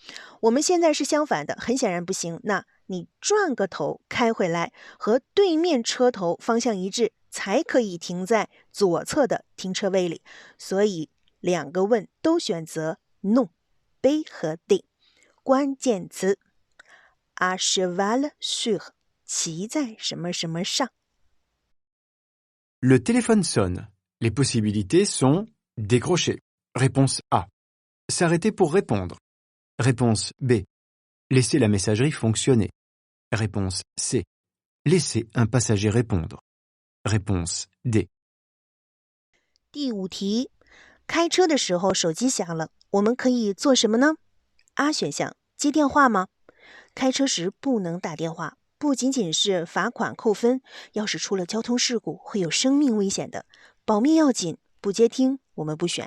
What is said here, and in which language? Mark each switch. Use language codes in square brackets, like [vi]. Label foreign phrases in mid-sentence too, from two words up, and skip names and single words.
[zh] 我们现在是相反的，很显然不行。那你转个头开回来，和对面车头方向一致，才可以停在左侧的停车位里。所以2个问都选择 No。B 和 D。关键词 [fr] à cheval sur [zh] 骑在什么什么上。 [fr] Le téléphone sonne. Les possibilités sont décrocher. Réponse A. S'arrêter pour répondre. Réponse B. Laisser la messagerie fonctionner. Réponse C. Laisser un passager répondre. Réponse D. [zh] 第5题，开车的时候手机响了，我们可以做什么呢？ A 选项，接电话吗？开车时不能打电话，不仅仅是罚款扣分，要是出了交通事故会有生命危险的，保命要紧，不接听我们不选。